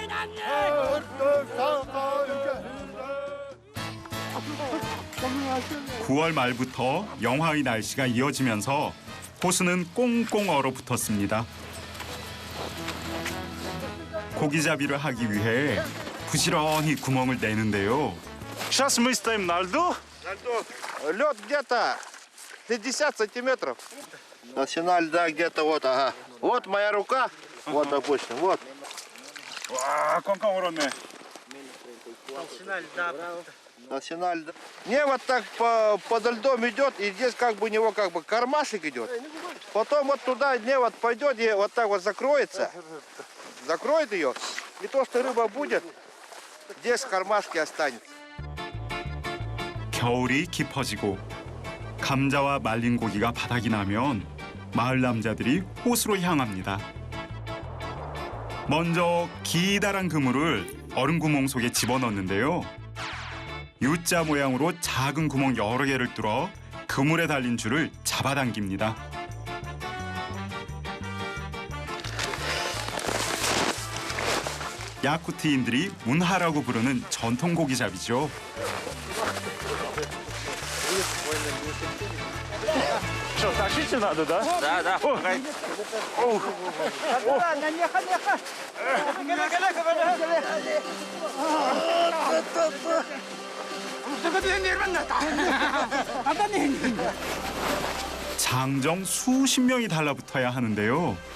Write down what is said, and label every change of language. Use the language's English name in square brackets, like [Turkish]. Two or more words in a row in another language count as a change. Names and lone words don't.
[Korean] 9월 말부터 영하의 날씨가 이어지면서 호수는 꽁꽁 얼어붙었습니다. 고기잡이를 하기 위해 부지런히 구멍을 내는데요. [Russian] Сейчас мы стоим на льду. На льду. Лед где-то 50 сантиметров. Толщина льда где-то вот, ага. Вот моя рука, вот, допустим, вот. [Korean] 와, 꽝꽝 얼었네. [Russian] Толщина льда. Не, вот так под льдом идет, и здесь как бы у него как бы кармашек идет. Потом вот туда не вот пойдет и вот так вот закроется. Закроет ее, и то, что рыба будет, здесь в кармашке останется. [Korean] 겨울이 깊어지고 감자와 말린 고기가 바닥이 나면 마을 남자들이 호수로 향합니다. 먼저 기다란 그물을 얼음 구멍 속에 집어넣는데요. U자 모양으로 작은 구멍 여러 개를 뚫어 그물에 달린 줄을 잡아당깁니다. 야쿠티인들이 문하라고 부르는 전통 고기잡이죠. [Russian] Что, тащите надо, да? Да, да. [Korean] 장정 수십 명이 달라붙어야 하는데요.